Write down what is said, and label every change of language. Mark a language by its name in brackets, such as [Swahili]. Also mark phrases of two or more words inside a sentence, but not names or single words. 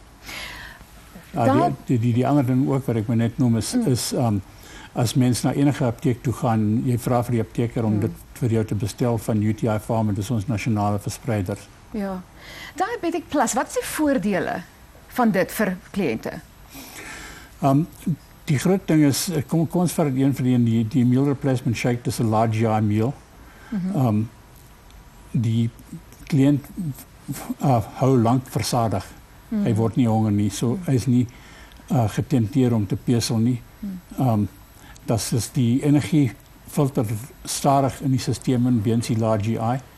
[Afrikaans] Die ander ding ook wat ek maar net noem is as mens na enige apteek toe gaan, jy vra vir die apteker om dit vir jou te bestel van UTI Pharma, dis ons nasionale verspreider. Ja. Diabetic Plus, wat is die voordele van dit vir kliënte? Die groot ding is, kom ons vat een van die [English] meal replacement shake, [Afrikaans] dis 'n [English] large GI meal. [Afrikaans] Die kliënt hou lank versadig. Hy word nie honger nie, so hy is nie getenteer om te pesel nie. Dat is die energie filter stadig in die stelsel in weens die [English] large GI.